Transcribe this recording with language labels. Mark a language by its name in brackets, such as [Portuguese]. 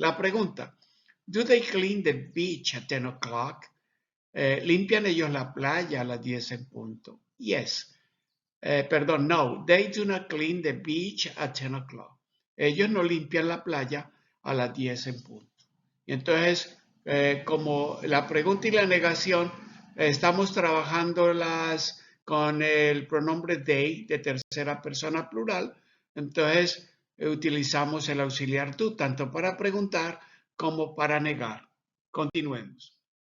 [Spanish] La pregunta, [English] do they clean the beach at 10 o'clock? [Spanish] ¿Limpian ellos la playa a las 10 en punto? [English] Yes. [Spanish] Perdón, [English] no, they do not clean the beach at 10 o'clock. [Spanish] Ellos no limpian la playa a las 10 en punto. Y entonces, como la pregunta y la negación, estamos trabajando con el pronombre they de tercera persona plural, entonces utilizamos el auxiliar do, tanto para preguntar como para negar. Continuemos.